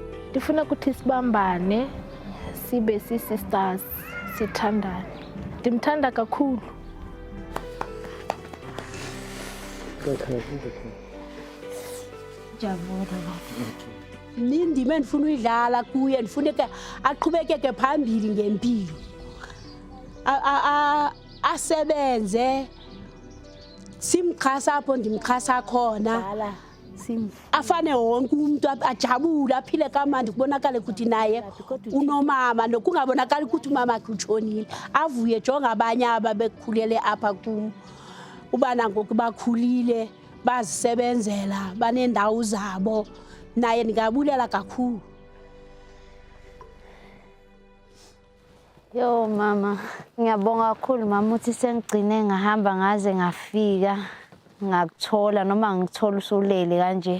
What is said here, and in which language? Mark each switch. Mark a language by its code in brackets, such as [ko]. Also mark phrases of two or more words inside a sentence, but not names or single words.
[xh] Ndifuna ukuthi sibambane sibe sisters sithandane. Ndimthanda kakhulu. Jabula. Nindima endifuna uyidlala kuye, ndifuna ke aqhubekeke phambili ngempilo. Asebenze simxhasa apho ndimxhasa khona. Afane wonke umuntu ajabule aphile kamandi kubonakala ukuthi naye unomama nokungabonakala ukuthi umama wakhe utshonile. Avuye jonga abanye aba bekhulele apha kum. Ubana ngoku bakhulile bazisebenzela banendawo zabo. Naye ndingabulela kakhulu. [zu] Yo mama, ngiyabonga kakhulu mama ukuthi sengigcine ngahamba ngaze ngafika. Ngakuthola noma ngithola usulele kanje.